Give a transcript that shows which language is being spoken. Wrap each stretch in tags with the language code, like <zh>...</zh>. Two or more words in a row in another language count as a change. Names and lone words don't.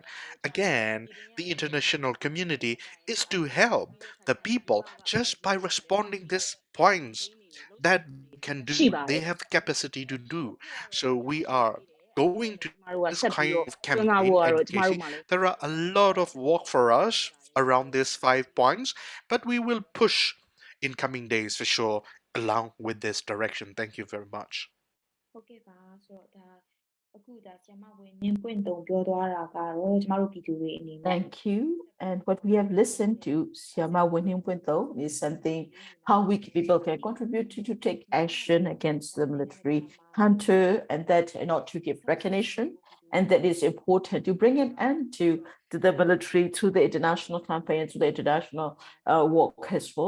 <en>Again, the international community is to help the people just by responding these points that the can do, they have the capacity to do. So we are going to this kind of campaign advocacy. There are a lot of work for us around these 5 points, but we will push in coming days for sure along with this direction. Thank you very much.</en> <my>ဟုတ်ကဲ့ပါဆိုတော့ဒါအခုဒါဆရာမဝင်နင်းပွင့်တုံပြောသွားတာကတော့ကျမတို့ပြည်သူတွေအနေနဲ့</my> <en>Thank you. And what we have listened to, Siama Winning Pwint, is something how we people can contribute to take action against the military hunter, and that not to give recognition. And that is important to bring an end to the military through the international campaign, through the international work as well.</en>